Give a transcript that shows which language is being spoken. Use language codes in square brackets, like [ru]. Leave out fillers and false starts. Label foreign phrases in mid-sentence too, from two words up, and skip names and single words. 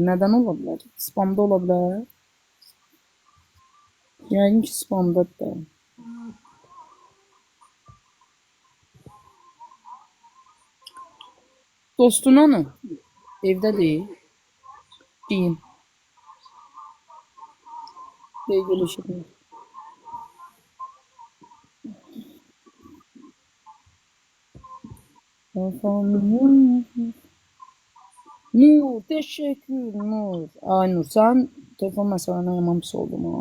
[az] Nədən ola bilər? Spamda ola bilər. Yəqin ki, spamdadır da. Dostun hanı? Evdə deyil. Deyim. Görüşürüz. Nur, teşekkür Nur. Ay Nur, sen telefon meselene yaman pis oldum ha.